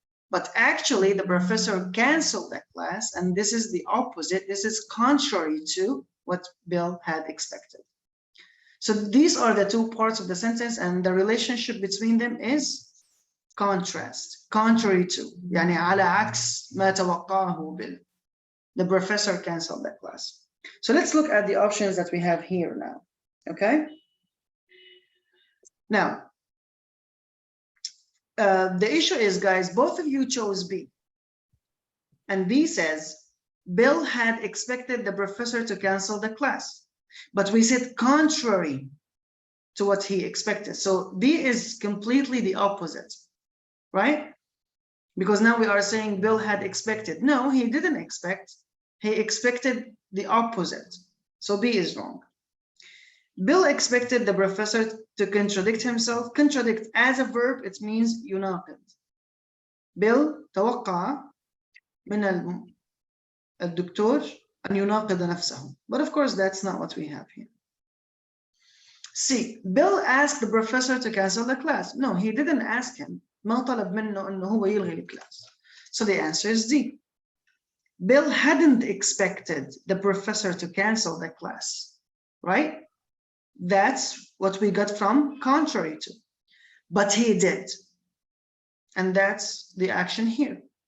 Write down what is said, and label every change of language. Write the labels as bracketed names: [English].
[English] But actually, the professor canceled the class, and this is the opposite. This is contrary to what Bill had expected. So these are the two parts of the sentence, and the relationship between them is contrast, contrary to. [Arabic] يعني على عكس ما توقعه Bill. [English] The professor canceled the class. So let's look at the options that we have here now. Okay. Now, the issue is, guys, both of you chose B. And B says, Bill had expected the professor to cancel the class. But we said contrary to what he expected. So B is completely the opposite, right? Because now we are saying Bill had expected. No, he didn't expect. He expected the opposite. So B is wrong. Bill expected the professor to contradict himself. Contradict as a verb, it means يناقض. [Arabic] Bill توقع من الدكتور أن يناقض نفسه. [English] But of course, that's not what we have here. C. Bill asked the professor to cancel the class. No, he didn't ask him. [Arabic] ما طلب منه إنه هو يلغي الكلاس. [English] So the answer is D. Bill hadn't expected the professor to cancel the class, right? That's what we got from contrary to. But he did. And that's the action here.